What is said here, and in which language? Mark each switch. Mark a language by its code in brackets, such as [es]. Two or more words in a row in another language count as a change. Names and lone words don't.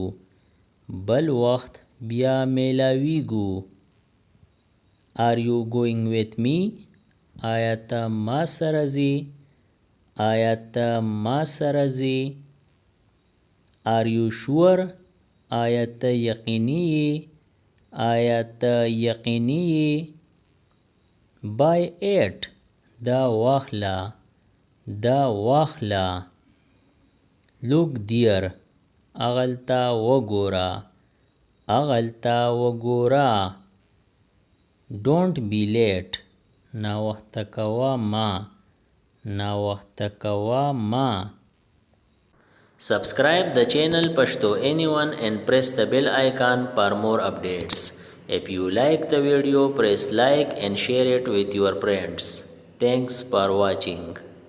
[ps] بل وخت بیا میلاویږو. [en] Are you going with me? [ps] آیا ته ما سره ځې. آیا ته ما سره ځې. [en] Are you sure? [ps] آیا ته یقیني یې. آیا ته یقیني یې. [en] Buy it. [ps] دا واخله. دا واخله. [en] Look there. [ps] اغلته وګوره. اغلته وګوره. [en] Don't be late. [ps] ناوخته کوه ما. ناوخته کوه ما. [en] Subscribe the channel Pashto Anyone and press the bell icon for more updates. If you like the video, press like and share it with your friends. Thanks for watching.